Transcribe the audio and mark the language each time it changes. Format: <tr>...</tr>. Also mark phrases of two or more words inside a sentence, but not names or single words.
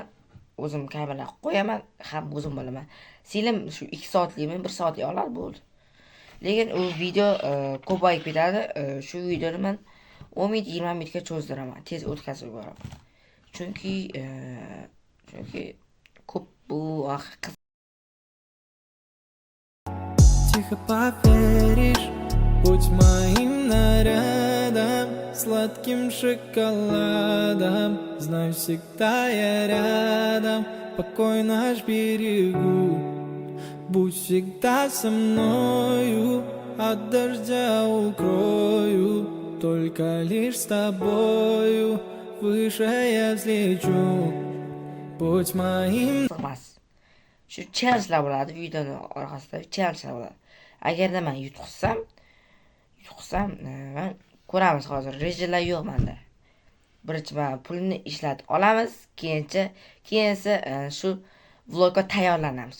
<uz>O'zim kamera qo'yaman, ham o'zim bilaman. Film shu 2 soatlikmi, 1 soatlik oladi bo'ldi. Lekin u video ko'payib ketadi. Shu videoni men 10 minut 20 minutga cho'zdiraman, tez o'tkazib yuboraman. Chunki ko'p bu</uz> <ru>Тихо поверишь, будь моим нарядом, сладким шоколадом. Знаю, всегда я рядом, покой наш берегу. Будь всегда со мною, от дождя укрою. Только лишь с тобою выше я взлечу. Будь моим.</ru> <uz>Shu challengelar bo'ladi, videoni orqasida challengelar bo'ladi. Agarda men yutqizsam, men ko'ramiz hozir. Rejalar yo'q menda. Birinchi men pulni ishlatib olamiz, keyinsa shu vlogga tayyorlanamiz.</uz>